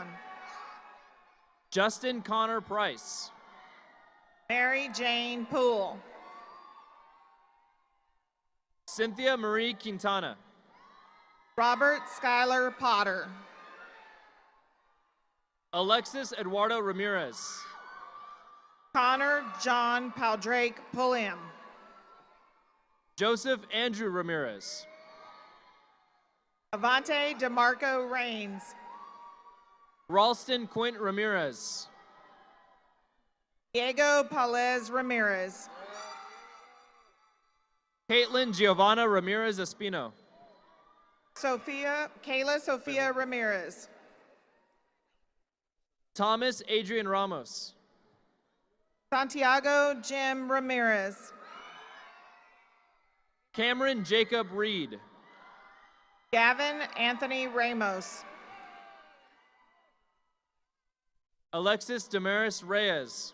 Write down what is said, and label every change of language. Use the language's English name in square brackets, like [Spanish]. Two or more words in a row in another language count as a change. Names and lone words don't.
[English] Justin Connor Price. Mary Jane Poole. Cynthia Marie Quintana. Robert Schuyler Potter. Alexis Eduardo Ramirez. Connor John Paldrake Pulliam. Joseph Andrew Ramirez. Avante DeMarco Rains. Ralston Quint Ramirez. Diego Palez Ramirez. Caitlin Giovanna Ramirez Espino. Kayla Sophia Ramirez. Thomas Adrian Ramos. Santiago Jim Ramirez. Cameron Jacob Reed. Gavin Anthony Ramos. Alexis Damaris Reyes.